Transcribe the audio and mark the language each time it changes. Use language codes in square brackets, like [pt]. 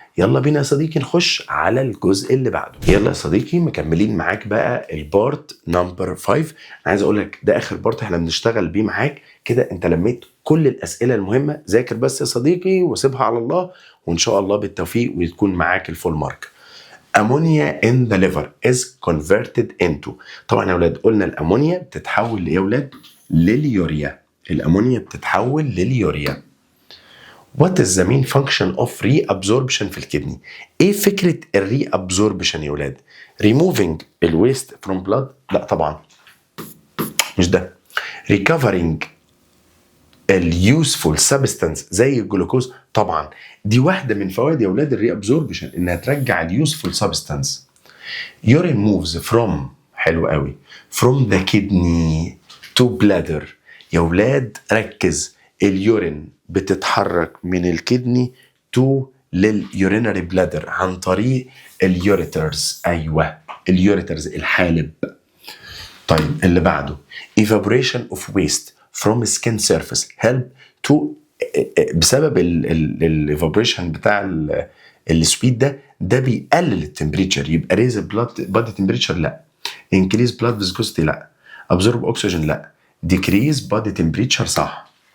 [ar] يلا بينا يا صديقي نخش على الجزء اللي بعده. يلا يا صديقي مكملين معاك بقى البارت نمبر 5. عايز اقول لك ده اخر بارت احنا بنشتغل بيه معاك كده. انت لميت كل الاسئله المهمه، ذاكر بس يا صديقي وسيبها على الله، وان شاء الله بالتوفيق ويكون معاك الفول مارك. [en] Ammonia in the liver is converted into. [ar] طبعا يا اولاد قلنا الامونيا بتتحول لايه يا اولاد؟ لليوريا. الامونيا بتتحول لليوريا. [en] What is the main function of reabsorption [ar] في الكدني؟ ايه فكرة الريابزوربشن يا ولاد؟ removing الويست from blood؟ لا طبعا مش ده. recovering اليوسفول سبستانس زي الجلوكوز؟ طبعا دي واحدة من فوائد يا ولاد الريابزوربشن، انها ترجع اليوسفول سبستانس. [en] urine moves from، [ar] حلو قوي، [en] from the kidney to bladder. [ar] يا ولاد ركز، اليورين بتتحرك من الكدني تو لليورينري بلادر عن طريق اليوريترز. ايوه اليوريترز، الحالب. طيب اللي بعده [en] evaporation of waste from skin surface help to، [ar] بسبب الايفابوريشن بتاع السويت ده بيقلل التمبريتشر، يبقى ريز بادي تمبريتشر لا، انكريز بلاد فيسكوستي لا، ابزورب اوكسجين لا، ديكريز بادي تمبريتشر صح.